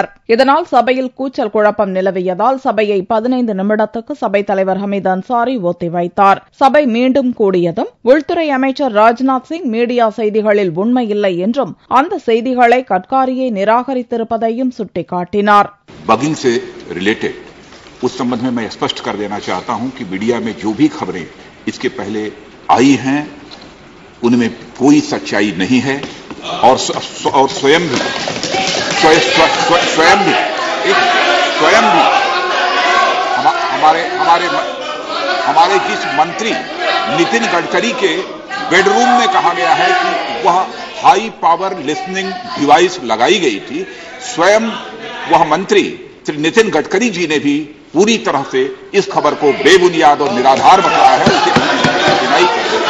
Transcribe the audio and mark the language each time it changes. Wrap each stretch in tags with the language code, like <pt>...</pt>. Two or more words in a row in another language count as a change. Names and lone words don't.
<ta>இதனால் சபையில் கூச்சல் குழப்பம் நிலவியதால் சபையை 15 நிமிடத்துக்கு சபைத் தலைவர் ஹமீத் அன்சாரி ஒத்திவைத்தார். சபை மீண்டும் கூடியதும் உள்துறை அமைச்சர் ராஜ்நாத் சிங் மீடியா செய்திகளில் உண்மையில்லை என்றும் அந்த செய்திகளை கட்காரியை நிராகரித்திருப்பதையும் சுட்டிக்காட்டினார்.</ta> <hi>बगिंग से रिलेटेड उस संबंध में मैं स्पष्ट कर देना चाहता हूं कि मीडिया में जो भी खबरें इसके पहले आई हैं उनमें कोई सच्चाई नहीं है और स्वयं भी हमारे जिस मंत्री नितिन गडकरी के बेडरूम में कहा गया है कि वह</hi> <en>high power listening device</en> <hi>लगाई गई थी, स्वयं वह मंत्री श्री नितिन गडकरी जी ने भी पूरी तरह से इस खबर को बेबुनियाद और निराधार बताया है, उसे डिनाई कर दिया।</hi>